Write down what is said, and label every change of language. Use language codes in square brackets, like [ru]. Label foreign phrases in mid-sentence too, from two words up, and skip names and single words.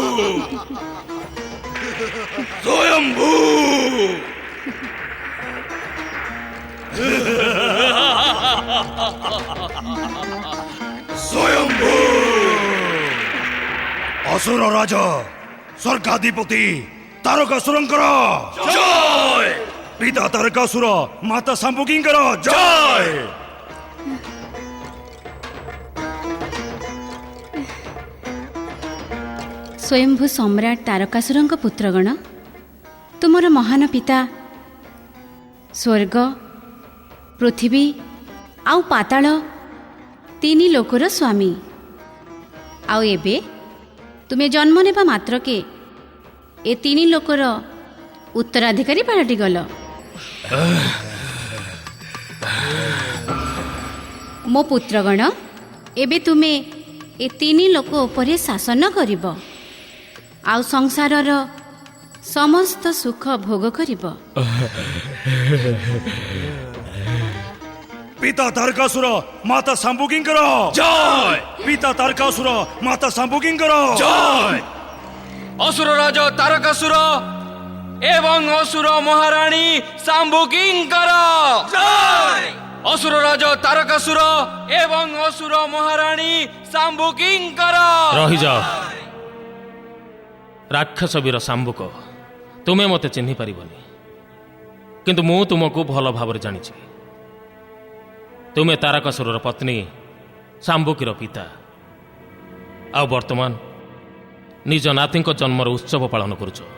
[or] ସ୍ୱୟଂଭୂ ସ୍ୱୟଂଭୂ ଅସୁର ରାଜା ସ୍ୱର୍ଗାଧିପତି ତାରକାସୁରଂକର ଜୟ। ପିତା ତାରକାସୁର ମାତା ଶାଂବୁକୀଂକର ଜୟ। ସ୍ୱୟଂଭୂ ସମ୍ରାଟ ତାରକାସୁରଙ୍କ ପୁତ୍ରଗଣ, ତୁମର ମହାନ ପିତା ସ୍ୱର୍ଗ ପୃଥ୍ୱୀ ଆଉ ପାତାଳ ତିନି ଲୋକର ସ୍ୱାମୀ ଆଉ ଏବେ ତୁମେ ଜନ୍ମ ନେବା ମାତ୍ରକେ ଏ ତିନି ଲୋକର ଉତ୍ତରାଧିକାରୀ ପାଲଟି ଗଲ। ମୋ ପୁତ୍ରଗଣ, ଏବେ ତୁମେ ଏ ତିନି ଲୋକ ଉପରେ ଶାସନ କରିବ ଆଉ ସଂସାରର ସମସ୍ତ ସୁଖ ଭୋଗ କରିବ। ପିତା ତାରକାସୁର ମାତା ଶାଂବୁକୀଂକର ଜୟ। ପିତା ତାରକାସୁର ମାତା ଶାଂବୁକୀଂକର ଜୟ। ଅସୁର ରାଜା ତାରକାସୁର ଏବଂ ଅସୁର ମହାରାଣୀ ଶାଂବୁକୀଂକର ଜୟ। ଅସୁର ରାଜା ତାରକାସୁର ଏବଂ ଅସୁର ମହାରାଣୀ ଶାଂବୁକୀଂକର [hi] रही जाओ। [or] ରାକ୍ଷସ ବୀର ଶାଂବୁକ, ତୁମେ ମତେ ଚିହ୍ନି ପାରିବନି, କିନ୍ତୁ ମୁଁ ତୁମକୁ ଭଲ ଭାବ ଜାଣି। ତୁମେ ତାରକାସୁରର ପତ୍ନୀ ଶାଂବୁକୀର ପିତା, ଆ ବର୍ତ୍ତମାନ ନିଜ ନାତି ଜନ୍ମର ଉତ୍ସବ ପାଳନ କରୁଛ।